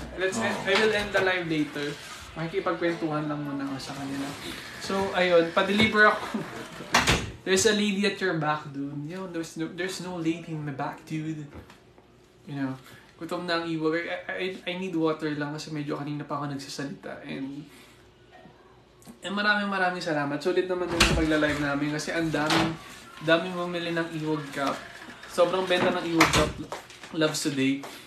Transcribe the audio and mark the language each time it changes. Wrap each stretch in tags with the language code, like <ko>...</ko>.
<en>I will end the live later.</en> <tl>Makikipagkwentuhan lang muna ako sa kanila. So, ayun, pa-deliver ako.</tl> <en>There's a lady at your back, dude. You know, there's no lady in my back, dude. You know,</en> <tl>gutom na ang iwag.</tl> <en>I need water</en> <tl>lang kasi medyo kanina pa ako nagsasalita. And maraming salamat. Sulit naman din yung pagla-live namin kasi ang daming bumili ng iwag cup. Sobrang benta ng iwag cup loves today.</tl>